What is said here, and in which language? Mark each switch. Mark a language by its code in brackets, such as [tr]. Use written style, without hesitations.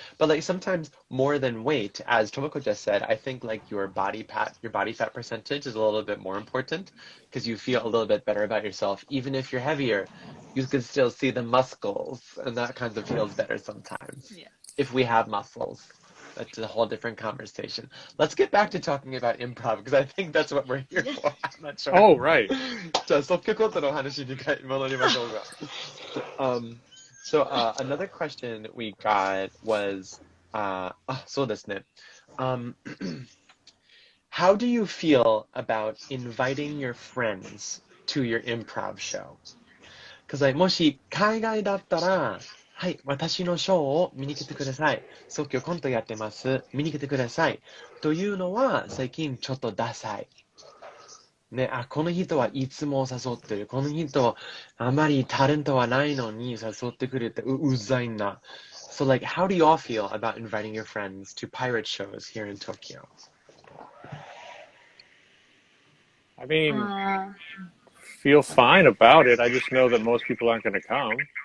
[en] But like sometimes more than weight, as Tomoko just said, I think like your body fat percentage is a little bit more important because you feel a little bit better about yourself. Even if you're heavier, you can still see the muscles, and that kind of feels better sometimes. Yeah. If we have muscles. That's a whole different conversation. Let's get back to talking about improv because I think that's what we're here for. I'm not sure. Oh, right. [ja] じゃあ即興コントの話に戻りましょうか。 [en] So another question we got was, [ja] そうですね。 [en] How do you feel about inviting your friends to your improv show? [ja] Because もし海外だったら、はい、私のショーを見に来てください。即興コントやってます。見に来てください。というのは最近ちょっとダサい。ね、この人はいつも誘ってる。この人あまりタレントはないのに誘ってくれてうざいな。 [en] So like, how do you all feel about inviting your friends to pirate shows here in Tokyo? I mean, feel fine about it. I just know that most people aren't going to come.